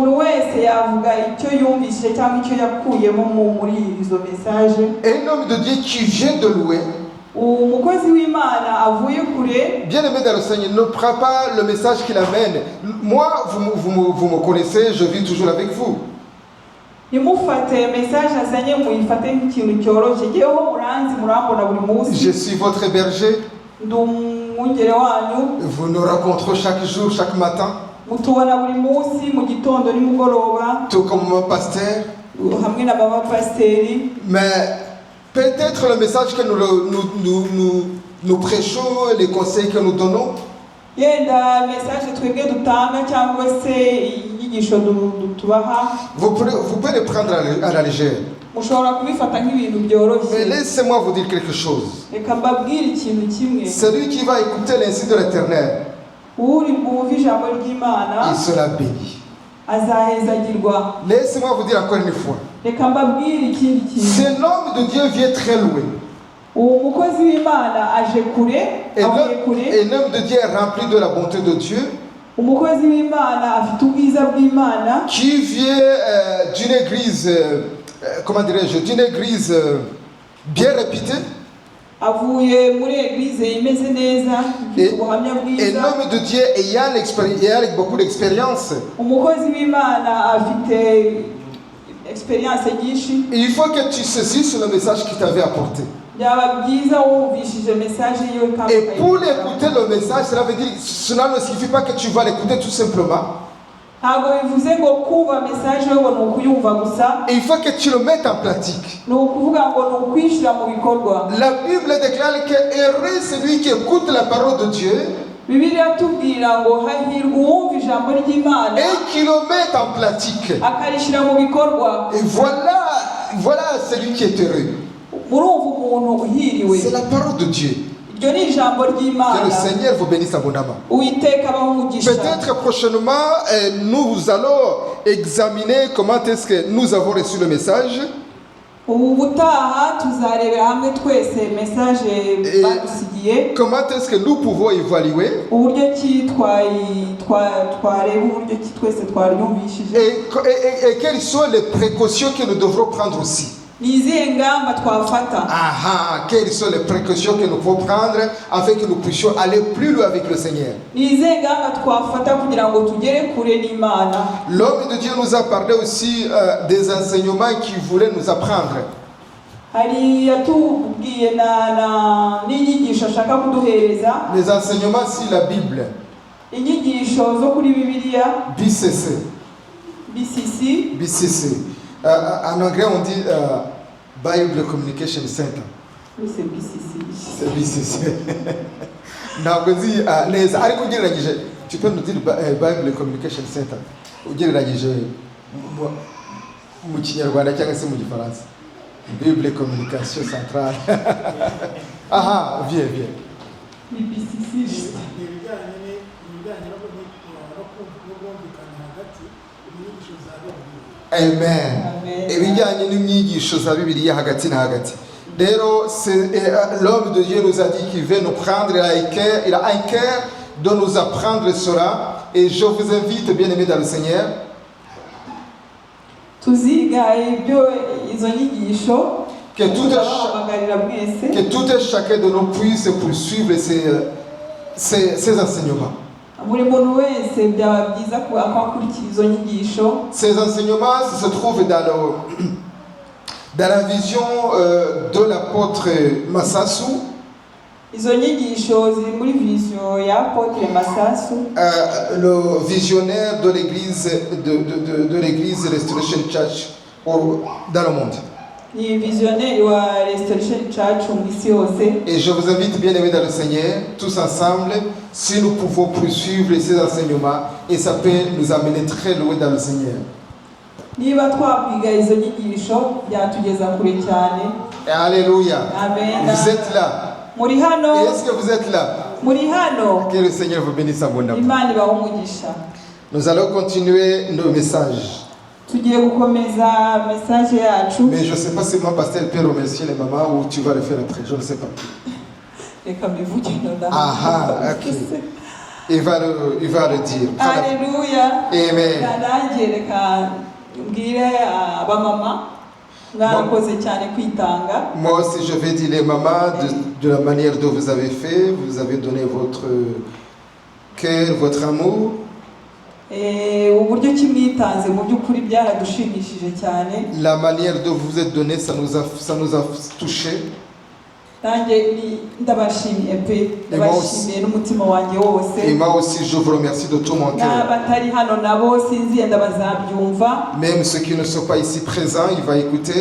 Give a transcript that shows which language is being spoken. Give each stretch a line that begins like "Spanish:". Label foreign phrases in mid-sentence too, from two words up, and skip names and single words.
French: Un homme de Dieu qui vient de louer, bien-aimé dans le Seigneur, ne prend pas le message qu'il amène. Moi, vous me connaissez, je vis toujours avec vous. Je suis votre berger.
Kinyarwanda: umwungere wanyu,
French: vous nous rencontrons chaque jour, chaque matin,
Kinyarwanda: mutubona buri munsi mu gitondo nimugoroba,
French: tout comme mon pasteur.
Kinyarwanda: hamwe na baba pasiteri.
French: Mais peut-être le message que nous prêchons, les conseils que nous donnons,
Kinyarwanda: Yenda message twebwe dutanga cyangwa se inyigisho tubaha,
French: vous pouvez les prendre à la légère.
Kinyarwanda: mushobora kubifata nk'ibintu
French: Mais
Kinyarwanda: byoroshye.
French: laissez-moi vous dire quelque chose.
Kinyarwanda: Reka mbabwire ikintu kimwe,
French: Celui qui va écouter l'insigne de l'Éternel,
Kinyarwanda: uri bwumve ijambo ry'Imana
French: il sera béni.
Kinyarwanda: azahezagirwa.
French: Laissez-moi vous dire encore une fois.
Kinyarwanda: Reka mbabwire ikindi kintu,
French: Cet homme de Dieu vient très loin.
Kinyarwanda: uwo mukozi w'Imana aje kure, avuye kure.
French: Et l'homme de Dieu est rempli de la bonté de Dieu,
Kinyarwanda: umukozi w'Imana afite ubwiza bw'Imana,
French: qui vient d'une église, comment dirais-je, d'une église bien réputée.
Kinyarwanda: avuye muri eglise imeze neza, ifite ubuhamya
French: Et
Kinyarwanda: bwiza.
French: l'homme de Dieu ayant beaucoup d'expérience,
Kinyarwanda: umukozi w'Imana afite experience nyinshi.
French: il faut que tu saisisses le message qu'il t'avait apporté.
Kinyarwanda: byaba byiza wumvishije message yiwe kandi
French: Et pour
Kinyarwanda: ukayikora.
French: écouter le message, cela ne signifie pas que tu vas l'écouter tout simplement.
Kinyarwanda: ntabwo bivuze ngo kumva message yo ni ukuyumva gusa,
French: Et il faut que tu le mettes en pratique.
Kinyarwanda: ni ukuvuga ngo ni ukwishyira mu bikorwa.
French: La Bible déclare que heureux celui qui écoute la parole de Dieu
Kinyarwanda: Bibiliya tubwira ngo hahirwa uwumva ijambo ry'Imana
French: et qui le met en pratique.
Kinyarwanda: akarishyira mu bikorwa.
French: Et voilà celui qui est heureux.
Kinyarwanda: murumva umuntu uhiriwe.
French: C'est la parole de Dieu.
Kinyarwanda: iryo ni ijambo
French: Que
Kinyarwanda: ry'Imana.
French: le Seigneur vous bénisse abondamment.
Kinyarwanda: Uwiteka abaho umugisha.
French: Peut-être prochainement, nous allons examiner comment est-ce que nous avons reçu le message.
Kinyarwanda: ubu butaha tuzarebera hamwe twese message badusigiye,
French: Comment est-ce que nous pouvons évaluer
Kinyarwanda: uburyo ki twareba uburyo ki twese twaryumvishije,
French: et quelles sont les précautions que nous devrons prendre aussi.
Kinyarwanda: ni izihe ngamba twafata.
French: Quelles sont les précautions que nous pouvons prendre afin que nous puissions aller plus loin avec le Seigneur.
Kinyarwanda: ni izihe ngamba twafata kugira ngo tugere kure n'Imana.
French: L'homme de Dieu nous a parlé aussi des enseignements qu'il voulait nous apprendre.
Kinyarwanda: hari yatubwiye n'inyigisho ashaka kuduhereza,
French: Les enseignements sur la Bible,
Kinyarwanda: inyigisho zo kuri Bibiliya, BCC. BCC.
French: En anglais, on dit Bible Communication Center. Oui, c'est BCC. C'est BCC.
Kinyarwanda: Ntabwo nzi neza ariko ugereranyije
French: tu peux nous dire
Kinyarwanda: Bible Communication Center ugereranyije mu Kinyarwanda cyangwa se mu Gifaransa. Bible Communication Centrale.
French: Viens.
Kinyarwanda: Ni BCC. Amen. Ibijyanye n'inyigisho za Bibiliya hagati na hagati.
French: Rero l'homme de Dieu nous a dit qu'il veut nous prendre, il a un cœur de nous apprendre cela. Et je vous invite, bien-aimés dans le Seigneur,
Kinyarwanda: tuziga ibyo izo nyigisho,
French: que tout et chacun de nous puisse poursuivre ces enseignements.
Kinyarwanda: buri muntu wese byaba byiza ko akurikira izo nyigisho.
French: Ces enseignements se trouvent dans la vision de l'apôtre Masasu.
Kinyarwanda: Izo nyigisho ziri muri vision ya Apotre Masasu,
French: Le visionnaire de l'église de l'église Restoration Church dans le monde.
Kinyarwanda: ni visionnaire wa Restoration Church mu isi yose.
French: Et je vous invite, bien-aimés dans le Seigneur, tous ensemble, si nous pouvons poursuivre ces enseignements, et ça peut nous amener très loin dans le Seigneur.
Kinyarwanda: niba twakwiga izo nyigisho byatugeza kure cyane. Alléluia. Amen.
French: Vous êtes là.
Kinyarwanda: muri hano.
French: Et est-ce que vous êtes là?
Kinyarwanda: muri hano.
French: Que le Seigneur vous bénisse abondamment.
Kinyarwanda: Imana ibahe umugisha.
French: Nous allons continuer nos messages.
Kinyarwanda: tugiye gukomeza message yacu.
French: Mais je ne sais pas si mon pasteur peut remercier les mamans ou tu vas le faire après. Je ne sais pas.
Kinyarwanda: reka mbivuge nonaha.
French: Ok. Il va le dire. Alléluia. Amen.
Kinyarwanda: nanjye reka mbwire abamama mwarakoze cyane kwitanga.
French: Moi aussi je vais dire les mamans de la manière dont vous avez fait, vous avez donné votre cœur, votre amour.
Kinyarwanda: uburyo ki mwitanze mu by'ukuri byaradushimishije cyane.
French: La manière dont vous êtes donné, ça nous a touché. Et moi aussi, je vous remercie de tout mon cœur. Même ceux qui ne sont pas ici présents, ils vont écouter.